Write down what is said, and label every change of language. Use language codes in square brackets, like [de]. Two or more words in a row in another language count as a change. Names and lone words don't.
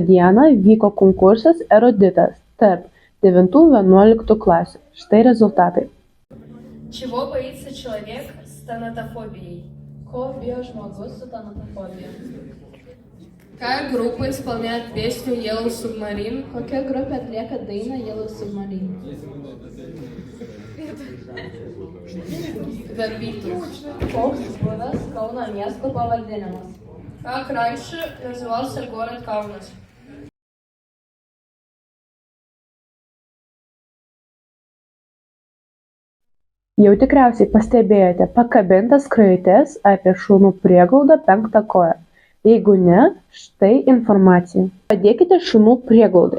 [lt] dieną vyko konkursas Eruditas tarp 9-11 klasių. Štai результаты. [ru] Чего боится человек с тонатофобией? [lt] Ko bijo žmogus su tanatofobija? [ru] Какая группа исполняет песню Yellow Submarine? [lt] Kokia grupė atlieka dainą Yellow Submarine? The Beatles. Koks buvęs Kauno miesto pavadinimas? [ru] Как раньше назывался город Каунас? [lt] Jau tikriausiai pastebėjote pakabintas skrajutes apie šunų prieglaudą 5 koją. Jeigu ne, štai informacija. Padėkite šunų prieglaudai.